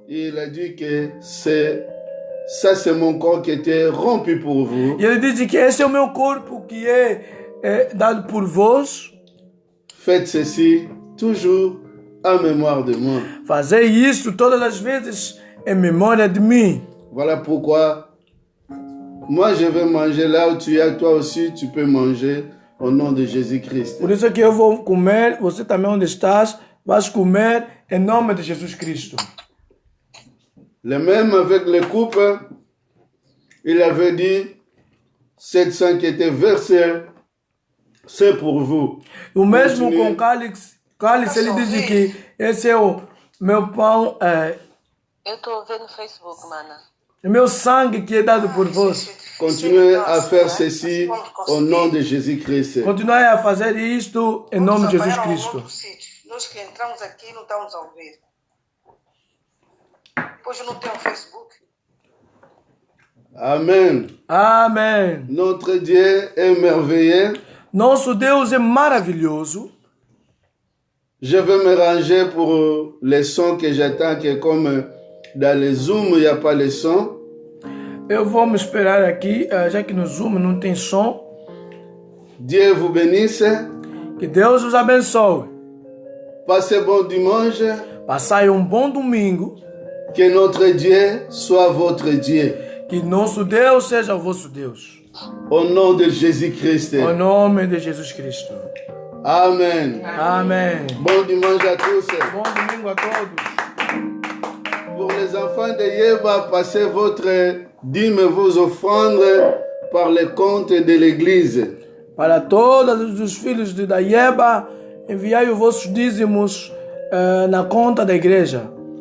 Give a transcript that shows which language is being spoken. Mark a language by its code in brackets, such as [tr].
[fr] et il a dit que ça c'est mon corps qui était rompu pour vous. [pt] E ele disse que esse é o meu corpo que é dado por vós. [fr] Faites ceci toujours en mémoire de moi. [pt] Fazei isso todas as vezes em memória de mim. [fr] Voilà pourquoi moi je vais manger là où tu es, toi aussi tu peux manger au nom de Jésus-Christ. [pt] Por isso que eu vou comer, você também onde estás, vais comer em nome de Jesus Cristo. [fr] Le même avec les coupes, il avait dit, cette sang qui était versé, c'est pour vous. [pt] O mesmo Continue. com cálice, ele diz que esse é o meu pão, Eu estou vendo no Facebook, mana. o meu sangue que é dado por vós. [fr] Continuez à faire ceci au nom de Jésus-Christ. [pt] Continuai a fazer isto em nome de Jesus Cristo. Nós que entramos aqui não estamos a ouvir. Pois não tem o Facebook. [fr] Amen. [pt] Amém. [fr] Notre Dieu est merveilleux. [pt] Nosso Deus é maravilhoso. [fr] Je vais me ranger pour les sons que j'attends, que comme dans les Zoom, il n'y a pas les sons. [pt] Eu vou me esperar aqui, já que no Zoom não tem som. [fr] Dieu vous bénisse. [pt] Que Deus os abençoe. [fr] Passez bon dimanche. [pt] Passai um bom domingo. [fr] Que notre Dieu soit votre Dieu. [pt] Que nosso Deus seja o vosso Deus. [fr] Au nom de Jésus-Christ. [pt] Em nome de Jesus Cristo. [fr] Amen. [pt] Amém. [fr] Bon dimanche à tous. [pt] Bom domingo a todos. [fr] Pour les enfants de Yeba, passez votre dîme, vos offrandes par les comptes de l'église. [pt] Para todos os filhos de Daieba, enviai os vossos dízimos na conta da igreja.